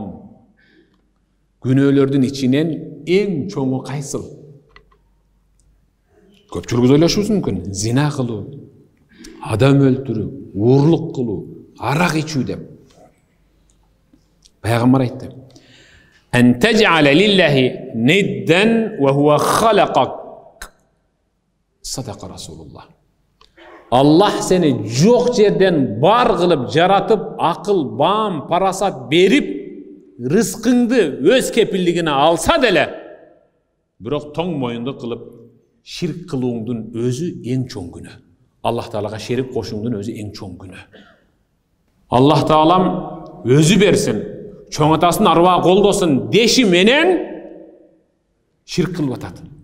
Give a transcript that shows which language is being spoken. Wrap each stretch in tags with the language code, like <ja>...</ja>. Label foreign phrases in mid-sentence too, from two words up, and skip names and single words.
<ky>Күнөөлөрдүн ичинен эң чоңу кайсыл? Көпчүлүгүз ойлошубуз мүмкүн. Зина кылуу, адам өлтүрүү, уурлук кылуу, арак ичүү деп. Пайгамбар айтты.</ky> <ar>أن تجعل لله ندا وهو خلقك. صدق رسول الله.</ar> <ky>Аллах сени жок жерден бар кылып жаратып, акыл, баам, парасат берип, рызкыңды өз кепилдигине алса деле, бирок тоң моюнду кылып ширк кылууңдун өзү эң чоң күнөө. Аллах Таалага шерик кошууңдун өзү эң чоң күнөө. Аллах Таалам өзү берсин, чоңатасын, арба колдосун деши менен ширк кылып атат.</ky>